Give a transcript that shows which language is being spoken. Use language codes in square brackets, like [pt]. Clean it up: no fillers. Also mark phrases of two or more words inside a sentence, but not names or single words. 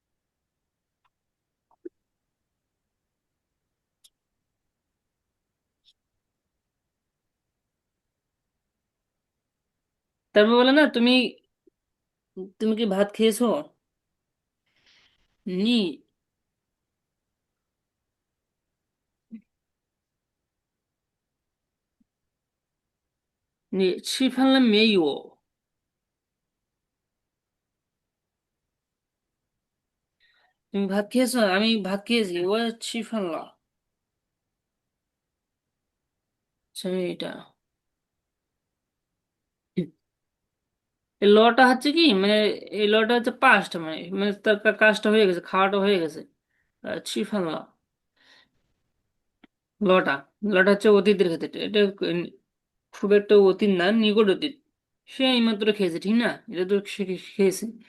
[bn] তারপর বলে না তুমি তুমি কি ভাত খেয়েছো [zh] 你你吃饭了没有 [bn] তুমি ভাত খেয়েছো আমি ভাত খেয়েছি ও [zh] 吃饭了 [bn] আচ্ছা, এটা এই লটা হচ্ছে কি মানে এই লটা হচ্ছে পাস্ট মানে মানে তার কাজটা হয়ে গেছে খাওয়াটা হয়ে গেছে [zh] 吃饭了 [bn] লটা লটা হচ্ছে অতীতের ক্ষেত্রে এটা খুব একটা অতীত না নিকট অতীত সে এইমাত্র খেয়েছে ঠিক না এটা তো সে খেয়েছে